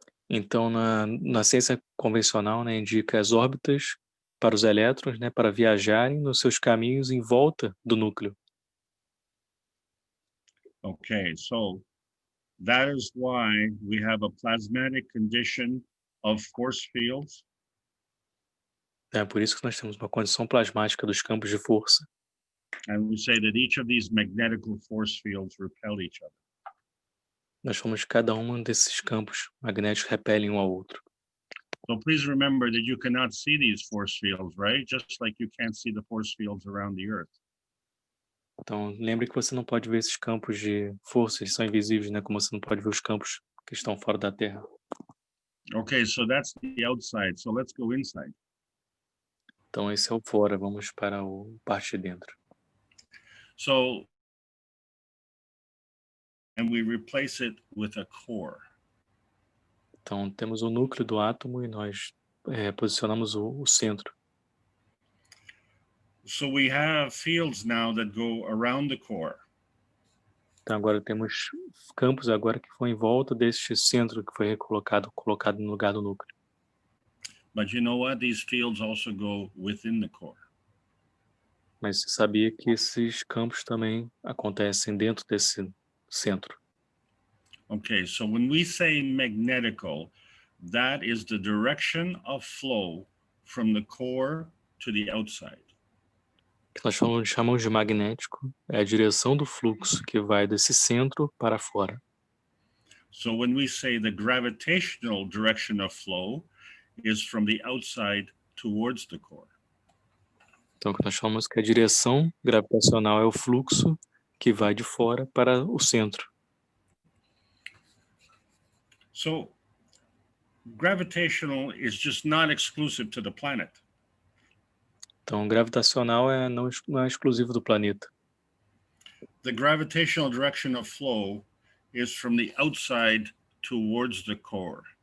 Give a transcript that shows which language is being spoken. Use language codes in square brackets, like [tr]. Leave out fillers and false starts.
[pt] Então, na ciência convencional, né, indica as órbitas para os elétrons, né, para viajarem nos seus caminhos em volta do núcleo. [en] Okay, so that is why we have a plasmatic condition of force fields. [pt] É por isso que nós temos uma condição plasmática dos campos de força. [en] And we say that each of these magnetical force fields repel each other. [pt] Nós falamos que cada um desses campos magnéticos repelem um ao outro. [en] So please remember that you cannot see these force fields, right? Just like you can't see the force fields around the Earth. [pt] Então, lembre que você não pode ver esses campos de força, eles são invisíveis, né? Como você não pode ver os campos que estão fora da Terra. [en] Okay, so that's the outside. So let's go inside. [pt] Então, esse é o fora. Vamos para o parte de dentro. [en] So, and we replace it with a core. [pt] Então, temos o núcleo do átomo e nós posicionamos o centro. [en] So we have fields now that go around the core. [pt] Então, agora temos campos agora que vão em volta deste centro que foi colocado no lugar do núcleo. [en] But you know what? These fields also go within the core. [pt] Mas você sabia que esses campos também acontecem dentro desse centro? [en] Okay, so when we say magnetical, that is the direction of flow from the core to the outside. [pt] Que nós chamamos de magnético é a direção do fluxo que vai desse centro para fora. [en] So when we say the gravitational direction of flow is from the outside towards the core. [pt] Então, que nós chamamos que a direção gravitacional é o fluxo que vai de fora para o centro. [en] So gravitational is just not exclusive to the planet. [pt] Então, gravitacional não é exclusivo do planeta. [en] The gravitational direction of flow is from the outside towards the core.